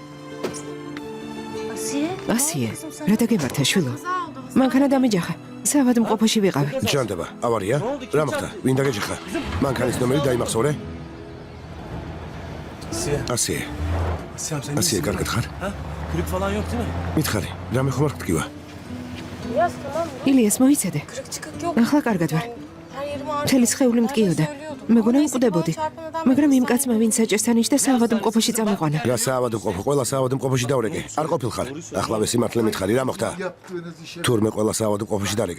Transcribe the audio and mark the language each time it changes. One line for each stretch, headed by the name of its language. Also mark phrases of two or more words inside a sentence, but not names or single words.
Georgian: ასიე, რა დაგემართა, შვილო? მანქანა დამეჯახა. საავადმყოფოში ვიყავი. ჯანდაბა, ავარია? რა მოხდა? ვინ დაგეჯახა? მანქანის ნომერი დაიმახსოვრე? ასიე. ასიე, კარგად ხარ?
Turkish: Kırık falan yok değil mi?
Georgian: მითხარი, რამე ხომ არ გტკივა? ილიას მოიცადე. ახლა კარგად ვარ. მთელი სხეული მტკიოდა. მეგონა მკვდებოდი. მაგრამ იმ კაცმა ვინც საჭესთან იჯდა საავადმყოფოში წამიყვანა. რა საავადმყოფო? ყველა საავადმყოფოში დავრეკე. არ ყოფილხარ. ახლავე სიმართლე მითხარი, რა მოხდა? თურმე ყველა საავადმყოფოში დარეკეს.